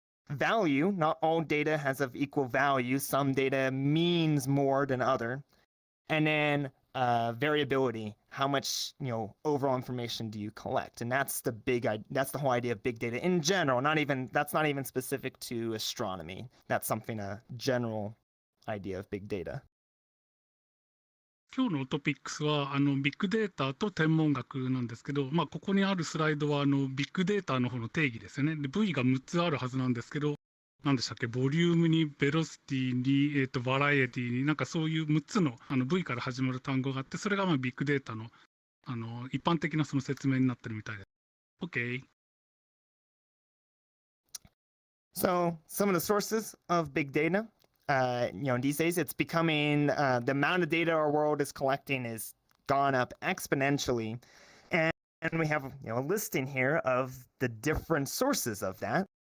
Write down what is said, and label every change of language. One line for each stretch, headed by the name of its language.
English: Value, not all data has of equal value. Some data means more than other. And then variability, how much overall information do you collect? And that's the whole idea of big data in general. That's not even specific to astronomy. That's a general idea of big data.
Japanese: 今日のトピックスはビッグデータと天文学なんですけど、ここにあるスライドはビッグデータの方の定義ですよね。で、V が6つあるはずなんですけど、何でしたっけ、ボリュームにベロシティに、バラエティに、なんかそういう6つのV から始まる単語があって、それがビッグデータの一般的なその説明になってるみたいです。
English: OK。 So some of the sources of big data. These days it's becoming the amount of data our world is collecting is gone up exponentially, and we have a listing here of the different sources of that.